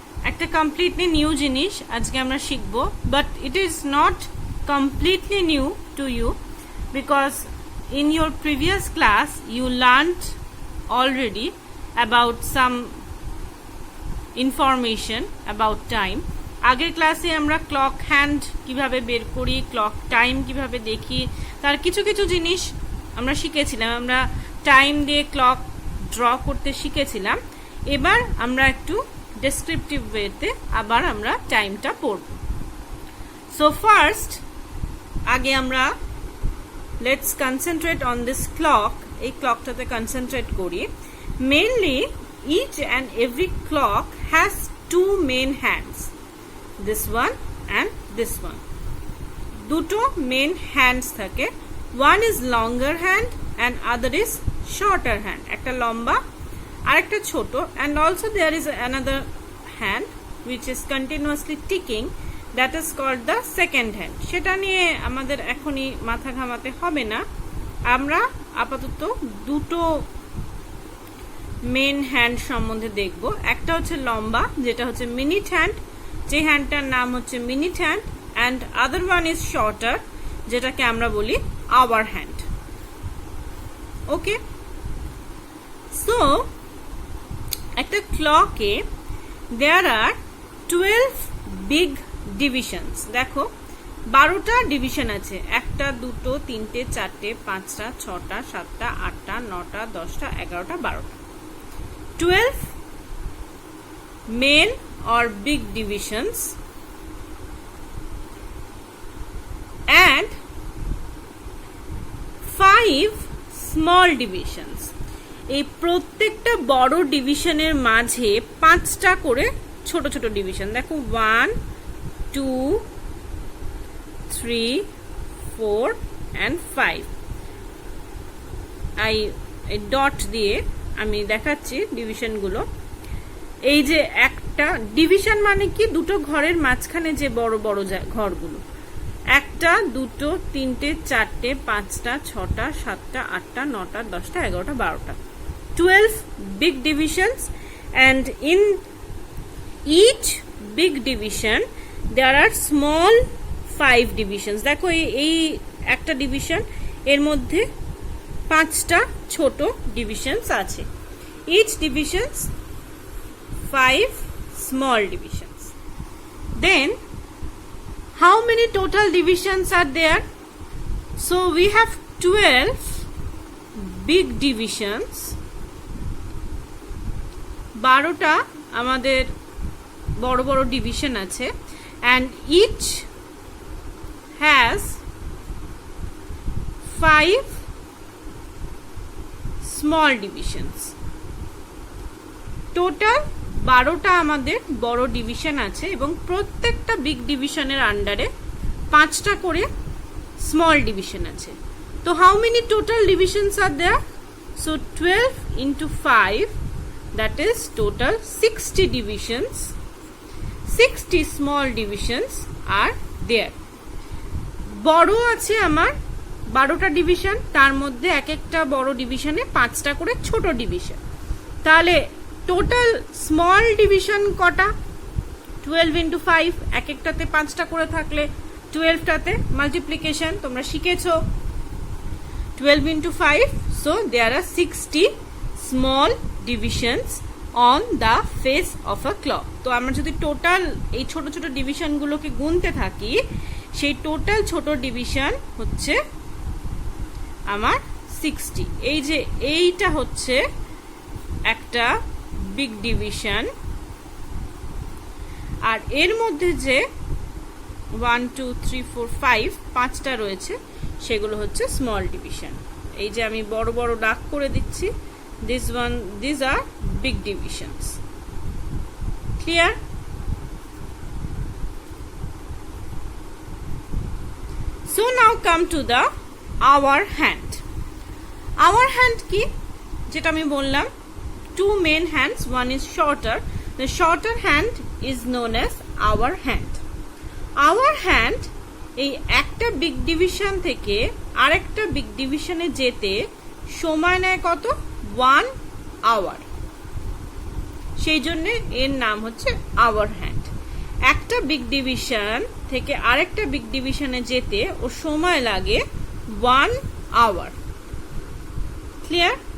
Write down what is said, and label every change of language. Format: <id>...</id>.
<bn>একটা completely new জিনিস আজকে আমরা শিখব,</bn> <en>but it is not completely new to you because in your previous class you learned already about some information about time.</en> <bn>আগের ক্লাসে আমরা ক্লক হ্যান্ড কিভাবে বের করি, ক্লক টাইম কিভাবে দেখি, তার কিছু কিছু জিনিস আমরা শিখেছিলাম। আমরা টাইম দিয়ে ক্লক ড্র করতে শিখেছিলাম। এবার আমরা একটু ডেসক্রিপটিভ ওয়েতে আবার আমরা টাইমটা পড়ব।</bn> <en>so first</en> <bn>আগে আমরা</bn> <en>Let's concentrate on this clock.</en> <bn>এই ক্লকটাতে কনসেন্ট্রেট করি।</bn> <en>Mainly each and every clock has two main hands, this one and this one.</en> <bn>দুটো মেন হ্যান্ডস থাকে।</bn> <en>one is longer hand and other is shorter hand.</en> <bn>একটা লম্বা আর একটা ছোট,</bn> <en>and also there is another hand which is continuously ticking, that is called the second hand.</en> <bn>সেটা নিয়ে আমাদের এখনই মাথা ঘামাতে হবে না। আমরা আপাতত দুটো মেন হ্যান্ড সম্বন্ধে দেখব। একটা হচ্ছে লম্বা, যেটা হচ্ছে মিনিট হ্যান্ড, যে হ্যান্ডটার নাম হচ্ছে minute hand,</bn> <en>and other one is shorter,</en> <bn>যেটাকে আমরা বলি আওয়ার হ্যান্ড।</bn> <en>okay, so</en> <bn>একটা ক্লকে</bn> <en>There are 12 big divisions.</en> <bn>দেখো 12টা ডিভিশন আছে। একটা, দুটো, তিনটে, চারটে, পাঁচটা, ছটা, সাতটা, আটটা, নটা, 10টা, 11টা, 12টা।</bn> <en>12 main or big divisions and 5 small divisions.</en> <bn>এই প্রত্যেকটা বড় ডিভিশনের মাঝে 5টা করে ছোট ছোট ডিভিশন। দেখো 1 2 3 4 and 5। এই ডট দিয়ে আমি দেখাচ্ছি ডিভিশনগুলো। এই যে একটা ডিভিশন মানে কি, দুটো ঘরের মাঝখানে যে বড় বড় ঘরগুলো। একটা, দুটো, তিনটে, চারটে, পাঁচটা, ছটা, সাতটা, আটটা, নটা, 10টা, 11টা, 12টা।</bn> <en>12 big divisions, and in each big division there are small 5 divisions.</en> <bn>দেখো এই একটা ডিভিশন, এর মধ্যে 5টা ছোট ডিভিশনস আছে।</bn> <en>each divisions 5 small divisions. Then how many total divisions are there? So we have 12 big divisions.</en> <bn>12টা আমাদের বড় বড় ডিভিশন আছে,</bn> <en>and each has 5 small divisions.</en> <bn>Total 12টা আমাদের বড় ডিভিশন আছে, এবং প্রত্যেকটা বিগ ডিভিশনের আন্ডারে 5টা করে স্মল ডিভিশন আছে।</bn> <en>তো how many total divisions are there? So 12 into 5, that is total 60 divisions. 60 small divisions are there.</en> <bn>বড় আছে আমার 12টা ডিভিশন, তার মধ্যে এক একটা বড় ডিভিশনে 5টা করে ছোট ডিভিশন। তাহলে টোটাল স্মল ডিভিশন কটা? 12 into 5, এক একটাতে 5টা করে থাকলে 12টাতে মাল্টিপ্লিকেশন তোমরা শিখেছো।</bn> <en>12 into 5, so there are 60 small divisions on the face of a clock.</en> <bn>তো আমরা যদি টোটাল এই ছোট ছোট ডিভিশনগুলোকে গুনতে থাকি, সেই টোটাল ছোট ডিভিশন হচ্ছে আমার 60। এই যে এইটা হচ্ছে একটা বিগ ডিভিশন, আর এর মধ্যে যে 1 2 3 4 5 5টা রয়েছে সেগুলো হচ্ছে স্মল ডিভিশন। এই যে আমি বড় বড় দাগ করে দিচ্ছি,</bn> <en>these are big divisions. Clear? So now come to the hour hand. Hour hand</en> <bn>কি, যেটা আমি বললাম,</bn> <en>two main hands, one is shorter. The shorter hand is known as hour hand.</en> <bn>Hour hand এই একটা বিগ ডিভিশন থেকে আরেকটা big ডিভিশনে যেতে সময় নেয় কত? 1 hour. সেই জন্য এর নাম হচ্ছে আওয়ার হ্যান্ড। একটা বিগ ডিভিশন থেকে আরেকটা বিগ ডিভিশনে যেতে ও সময় লাগে 1 hour. ক্লিয়ার?</bn>